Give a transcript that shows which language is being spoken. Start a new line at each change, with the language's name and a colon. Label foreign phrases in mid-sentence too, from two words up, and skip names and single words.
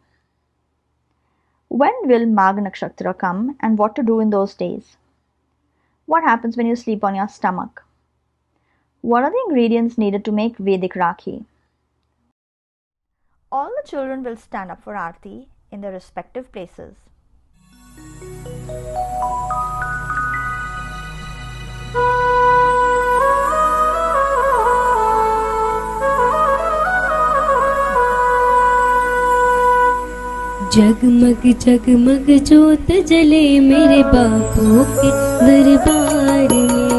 English: When will Magha Nakshatra come and what to do in those days? What happens when you sleep on your stomach? What are the ingredients needed to make Vedic Rakhi? All the children will stand up for Arti in their respective places.
Hindi: जगमग जगमग ज्योत जले मेरे बापू के दरबार में।